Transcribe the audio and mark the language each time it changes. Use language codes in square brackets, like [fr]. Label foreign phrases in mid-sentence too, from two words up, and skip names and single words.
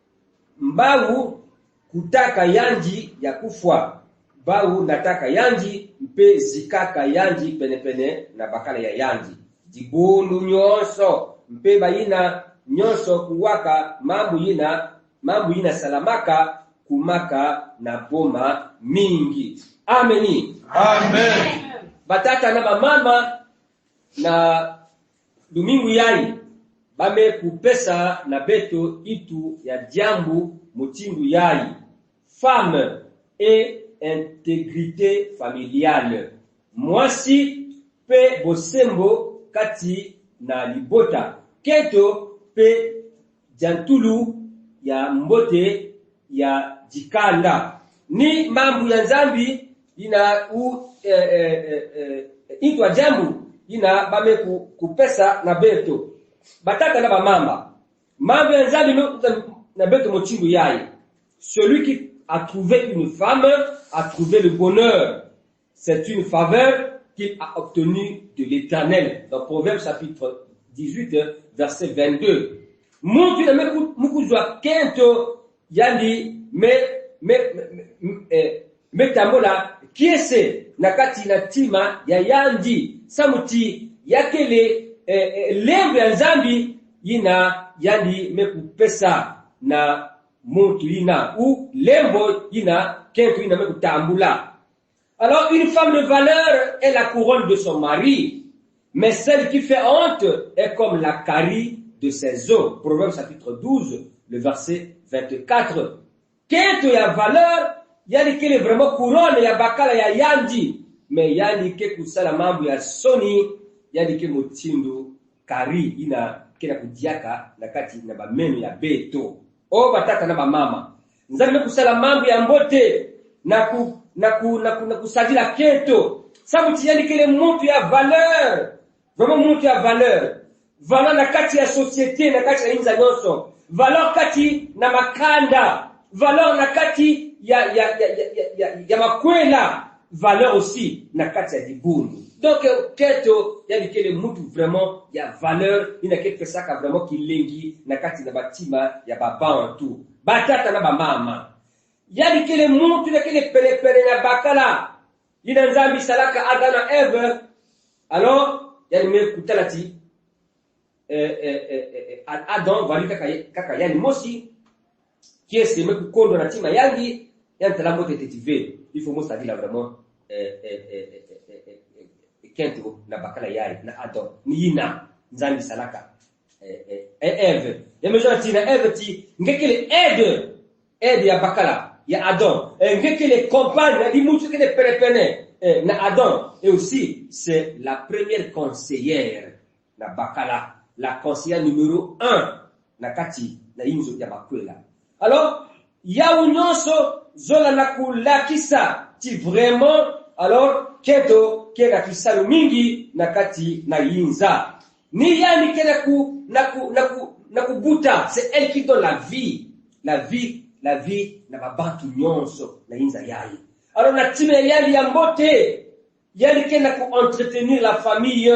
[ktu] mbawu kutaka yanji ya kufwa bawu nataka yanji mpe zikaka yanji penepene na bakala ya yanji jibundu nyonso mpe bayina nyonso kuwaka mambu yina salamaka kumaka na boma mingi ameni Amen. batata na mama na domingo yai bame kupesa na beto itu ya jambu mutindu yai [fr] femme et intégrité familiale [ktu] mwasi pe bosembo kati na libota keto pe jantulu ya mbote ya jikanda ni mambu ya nzambi ina itwa jambu ina bame kupesa na beto batata na bamamba mambu ya nzambi na beto mochindu yai [fr] celui qui a trouvé une femme a trouvé le bonheur. C'est une faveur qu'il a obtenue de l'Éternel. Dans Proverbes chapitre 18 verset 22. [ktu] Muntu na mukuzwa kento yani me tamola kiese nakati na tima ya yandi samuti yakele lembe ya nzambi yina yani mekupesa na muntu yina ou lembo yina kento yina mekutambula. [fr] Alors une femme de valeur est la couronne de son mari, mais celle qui fait honte est comme la carie de ses os. Proverbes chapitre 12, le verset 24. [ktu] Kento ya valeur, yani kele [fr] vraiment couronne [ktu] ya bakala ya yandi, mais yani ke kusala mambo ya soni, yani ke motindo kari ina kena kudiaka na kati na bameno ya beto. O batata na bamama. Nzambe kusala mambo ya mbote na kusadila kento. Sabuti yani kele muntu ya valeur. Vraiment muntu ya valeur. Valeur na kati ya société, na kati ya inza nyonso. Valeur kati na makanda. Valeur na kati ya makwela. [fr] Valeur aussi [ktu] na kati ya dibuni. Donc keto yani kele mutu vraiment ya valeur ina quelque saka vraiment kilengi na kati na batima ya baba tu. Batata na bamama. Yani kele mutu na kele pele na bakala. Ina nzambi salaka Adam na Eve. Alors yani me kutalati Adam valika kaka yani mosi kiesi me kukondo na tima yangi yani talambo tetive. [fr] Il faut [ktu] mo sadila vraiment kento na bakala yai na Adam ni yina nzambi salaka Eve. Yemejo tina Eve ti ngekele aide ya bakala ya Adam. Ngekele compagne di mutu kele perepene na Adam. [fr] Et aussi c'est la première conseillère [ktu] na bakala, [fr] la conseillère numéro 1 [ktu] na kati na inzo ya bakwela. Alors ya unyonso zola na kulakisa ti vraiment alors keto kena kisalu mingi na kati na yinza ni yani kena na kubuta. [fr] C'est elle qui donne la vie [ktu] na babantu nyonso na yinza yai. Alors na time yali ya mbote yali kena ku [fr] entretenir la famille.